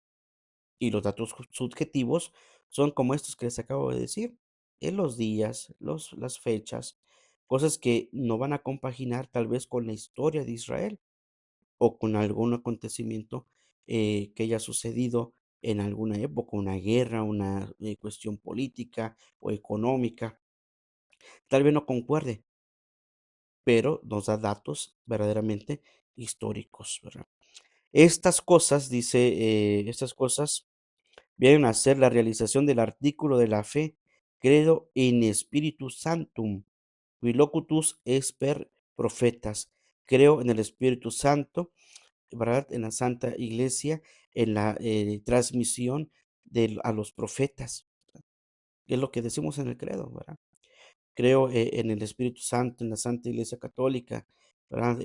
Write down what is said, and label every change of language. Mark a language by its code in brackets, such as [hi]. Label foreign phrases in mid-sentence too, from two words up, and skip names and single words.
[es] Y los datos subjetivos son como estos que les acabo de decir, en los días, las fechas, cosas que no van a compaginar tal vez con la historia de Israel o con algún acontecimiento que haya sucedido en alguna época, una guerra, una cuestión política o económica. Tal vez no concuerde, pero nos da datos verdaderamente históricos, ¿verdad? Estas cosas vienen a ser la realización del artículo de la fe, [la] credo in Spiritus Sanctum, qui locutus per profetas. [es] Creo en el Espíritu Santo, ¿verdad? En la Santa Iglesia, en la transmisión a los profetas, que es lo que decimos en el credo, ¿verdad? Creo en el Espíritu Santo, en la Santa Iglesia Católica, ¿verdad?